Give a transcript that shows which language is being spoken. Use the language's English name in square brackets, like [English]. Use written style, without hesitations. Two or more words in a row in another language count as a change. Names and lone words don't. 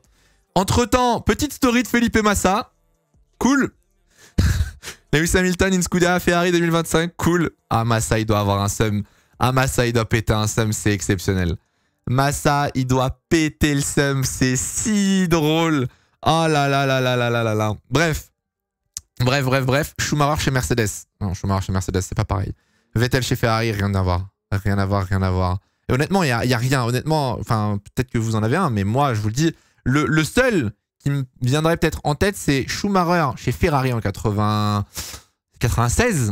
[French] Entre-temps, petite story de Felipe Massa, cool. Lewis Hamilton in Scuderia Ferrari 2025, cool. Ah, Massa il doit avoir un seum. Ah, Massa il doit péter un seum, c'est exceptionnel. Massa il doit péter le seum, c'est si drôle. Oh là là là là là là là là. Bref. Schumacher chez Mercedes. Non, Schumacher chez Mercedes, c'est pas pareil. Vettel chez Ferrari, rien à voir. Rien à voir. Et honnêtement, il y a rien. Honnêtement, enfin, peut-être que vous en avez un, mais moi, je vous le dis, le seul qui me viendrait peut-être en tête, c'est Schumacher chez Ferrari en 96.